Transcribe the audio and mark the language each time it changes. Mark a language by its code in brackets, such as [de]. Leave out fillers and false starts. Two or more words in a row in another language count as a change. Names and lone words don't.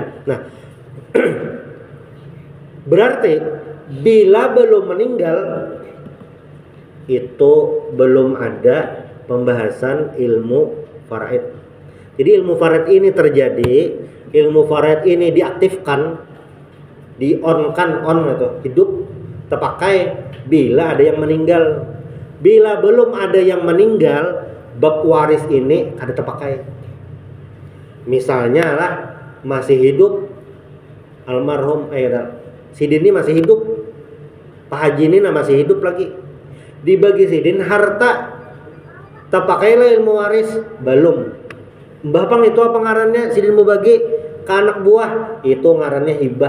[id] Nah, berarti bila belum meninggal itu belum ada pembahasan ilmu faraid. Jadi ilmu faraid ini terjadi, ilmu faraid ini diaktifkan, on gitu, hidup terpakai bila ada yang meninggal. Bila belum ada yang meninggal, bab waris ini ada terpakai. Misalnya lah masih hidup almarhum Sidin ini masih hidup, Pak Haji ini masih hidup lagi. Dibagi Sidin harta terpakailah ilmu waris belum. [bjn] Mbah Pang itu apa ngarannya? Sidin mau bagi ke anak buah, itu ngarannya hibah.